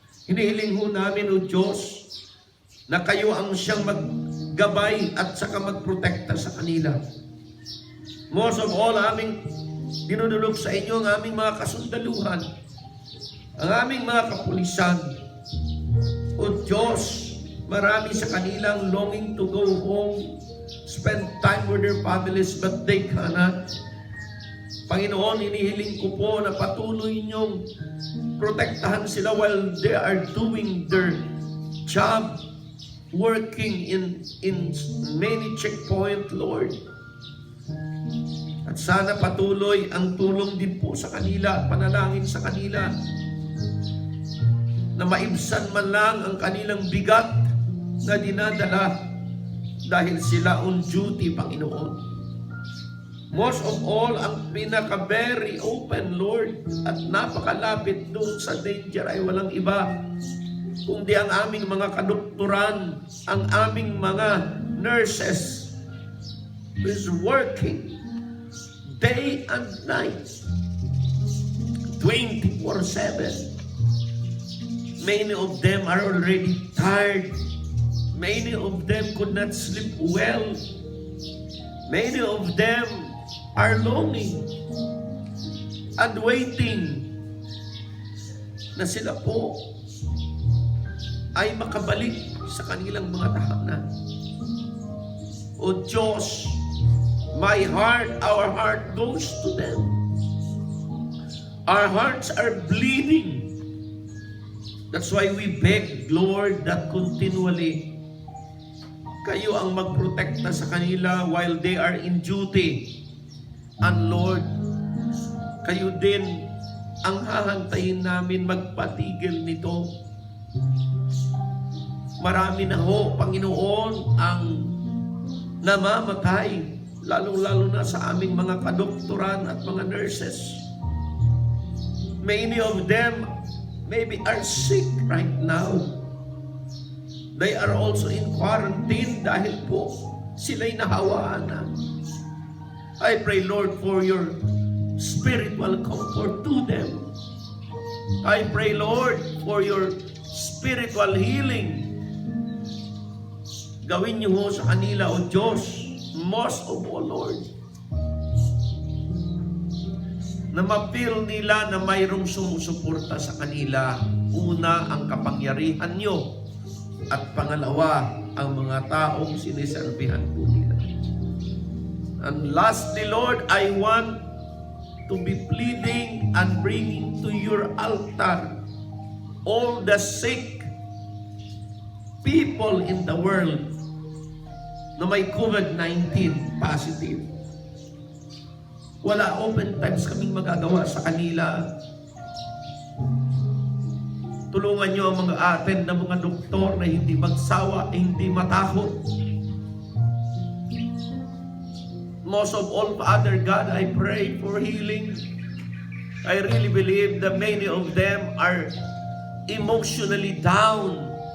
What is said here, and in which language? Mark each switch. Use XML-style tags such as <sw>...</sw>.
<tl>Hinihiling ho namin, O Diyos, na kayo ang siyang maggabay at saka magprotekta sa kanila.</tl> <en>Most of all,</en> <tl>aming dinudulog sa inyo ang aming mga kasundaluhan, ang aming mga kapulisan. O Diyos, marami sa kanilang</tl> <en>longing to go home, spend time with their families, but they cannot.</en> <tl>Panginoon, hinihiling ko po na patuloy niyong protektahan sila</tl> <en>while they are doing their job, working in many checkpoint, Lord.</en> <tl>At sana patuloy ang tulong din po sa kanila, panalangin sa kanila, na maibsan man lang ang kanilang bigat na dinadala dahil sila on duty, Panginoon.</tl> <en>Most of all,</en> <tl>ang pinaka-very open, Lord, at napakalapit doon sa danger ay walang iba kundi ang aming mga kadoktoran, ang aming mga nurses</tl> <en>is working day and night, 24/7. Many of them are already tired. Many of them could not sleep well. Many of them are longing and waiting</en> <tl>na sila po ay makabalik sa kanilang mga tahanan.</tl> <en>O Diyos, our heart goes to them. Our hearts are bleeding. That's why we beg, Lord, that continually</en> <tl>kayo ang magprotekta sa kanila</tl> <en>while they are in duty. And Lord,</en> <tl>kayo din ang hahantayin namin magpatigil nito. Marami na ho, Panginoon, ang namamatay, lalong-lalo na sa aming mga kadoktoran at mga nurses.</tl> <en>Many of them maybe are sick right now. They are also in quarantine</en> <tl>dahil po sila'y nahawaan na.</tl> <en>I pray, Lord, for your spiritual comfort to them. I pray, Lord, for your spiritual healing.</en> <tl>Gawin niyo ho sa kanila, O Diyos,</tl> <en>most of all, Lord,</en> <tl>na ma-feel nila na mayroong sumusuporta sa kanila. Una, ang kapangyarihan niyo, at pangalawa, ang mga taong siniserbihan po nila.</tl> <en>And lastly, Lord, I want to be pleading and bringing to your altar all the sick people in the world na may COVID-19 positive.</en> <tl>Wala open times kaming magagawa sa kanila. Tulungan niyo ang mga atin na mga doktor na hindi magsawa, hindi matakot.</tl> <en>Most of all, Father God, I pray for healing. I really believe that many of them are emotionally down.</en>